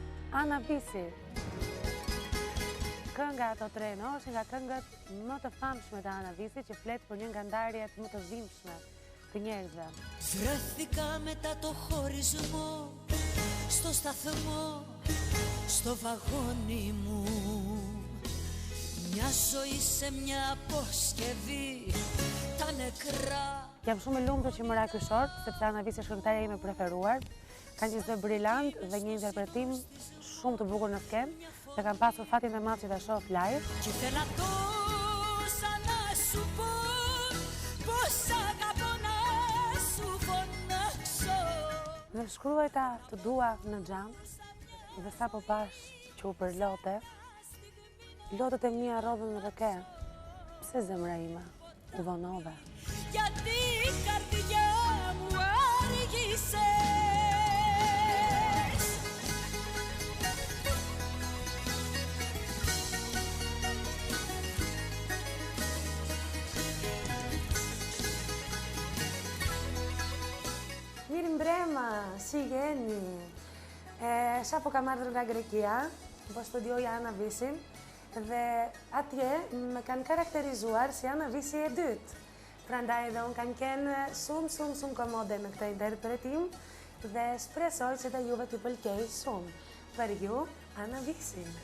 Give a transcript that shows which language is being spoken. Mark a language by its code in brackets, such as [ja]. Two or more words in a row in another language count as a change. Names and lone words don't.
[sq] Ana Visi. Kënga To treno është nga këngët më të famshme të Ana Visi që flet për një nga ndarjet më të dhimbshme të njerëzve. [el] Βρέθηκα μετά το χωρισμό στο σταθμό, στο βαγόνι μου. Μια ζωή σε μια αποσκευή, τα νεκρά. [sq] Jam shumë e lumtur që më ra ky short, sepse Ana Visi është këngëtarja ime preferuar. Ka një zë brillant dhe një interpretim shumë të bukur në skenë dhe kam pasur fatin e madh që ta shoh live. [el] Και ήθελα τόσα να σου πω, πως αγαπώ να σου φωνάξω. [sq] Dhe shkruajta të dua në xham dhe sapo pash që u përlote, lotët e mia rodhën në rëke. Pse zemra ime u vonove? [el] Γιατί η καρδιά μου άργησε. [sq] Mirë mbrëma, si jeni? Sapo kam ardhur nga Greqia, po studioj Ana Visin dhe atje më kanë karakterizuar si Ana Visi e dytë. Prandaj edhe unë kam qenë shumë komode në këtë interpretim dhe shpresoj që të juve t'ju pëlqej shumë. Për ju, Ana Visi.